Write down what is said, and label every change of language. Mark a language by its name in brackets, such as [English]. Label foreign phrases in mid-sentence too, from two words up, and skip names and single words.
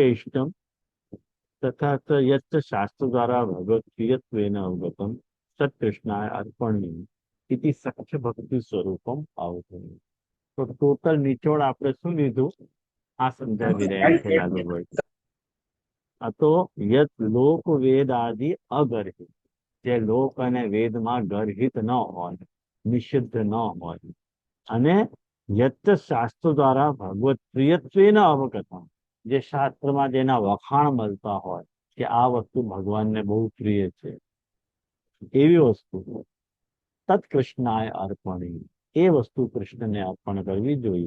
[Sanskrit] इष्टम तथा यत् शास्त्र द्वारा भगवत प्रियत्वेन अवगतम सत्कृष्णाय अर्पणीय इति सख्य भक्ति स्वरूपम आवतुम. [Hindi] तो टोटल निचोड़ [Gujarati] આપણે શું લીધું આ સમજાવી રહ્યા છે લાલુભાઈ. આ તો [Sanskrit] यत लोक वेद आदि अगर्हित, [Gujarati] જે લોક અને વેદમાં ગર્હિત ન હોય, નિષિદ્ધ ન હોય, અને [Sanskrit] यत शास्त्र द्वारा भगवत प्रियत्वेन अवगतम, [Gujarati] જે શાસ્ત્રમાં જેના વખાણ મળતા હોય કે આ વસ્તુ ભગવાનને બહુ પ્રિય છે, એવી વસ્તુ [Sanskrit] तत्कृष्णाय अर्पणी, [Gujarati] એ વસ્તુ કૃષ્ણને અર્પણ કરવી જોઈએ.